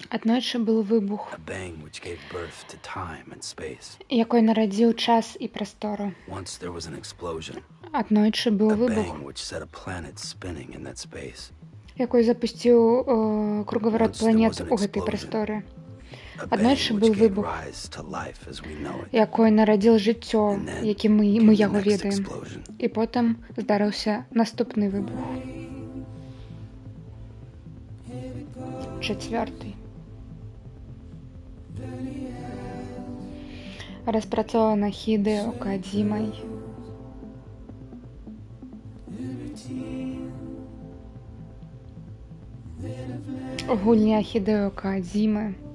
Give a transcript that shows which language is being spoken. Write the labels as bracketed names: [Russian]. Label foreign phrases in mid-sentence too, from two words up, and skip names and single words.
[Belarusian] Аднойчы быў выбух, [English] a bang which gave birth to time and space. [Belarusian] якой нарадзіў час і прастору. [English] Once there was an explosion, [Belarusian] Аднойчы быў [English] a [Belarusian] выбух, [English] bang which set a planet spinning in that space. [Belarusian] якой запусціў кругаварот планет у гэтай прасторы. [English] A [Belarusian] Аднойчы [English] bang [Belarusian] быў [English] which gave [Belarusian] выбух, [English] rise to life as we know it. [Belarusian] якой нарадзіў жыццё, якім мы [English] Came the [Belarusian] яго [English] next [Belarusian] ведаем. [English] explosion. [Belarusian] І потым здарыўся наступны выбух. Чацвёрты. Распрацована Хідэо Кодзімай. Гульня Хідэо Кодзімы.